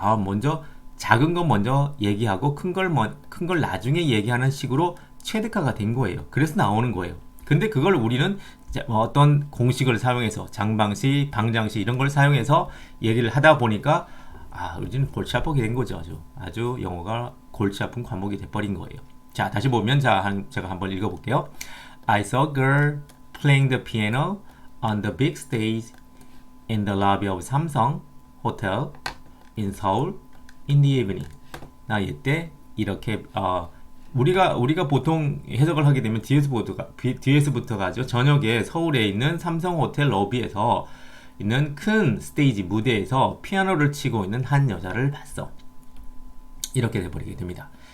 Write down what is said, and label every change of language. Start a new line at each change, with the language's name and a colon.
Korean: 먼저 작은 건 먼저 얘기하고 큰 걸 나중에 얘기하는 식으로 체득화가 된 거예요. 그래서 나오는 거예요. 근데 그걸 우리는 어떤 공식을 사용해서 장방시, 방장시 이런 걸 사용해서 얘기를 하다 보니까 요즘 골치 아프게 된 거죠. 아주 영어가 골치 아픈 과목이 돼버린 거예요. 자, 다시 보면 제가 한번 읽어볼게요.
English: I saw a girl playing the piano on the big stage in the lobby of Samsung Hotel in Seoul in the evening.
Korean: 나 이때 이렇게 우리가 보통 해석을 하게 되면 뒤에서부터 가죠. 저녁에 서울에 있는 삼성 호텔 로비에서 있는 큰 스테이지 무대에서 피아노를 치고 있는 한 여자를 봤어. 이렇게 돼버리게 됩니다.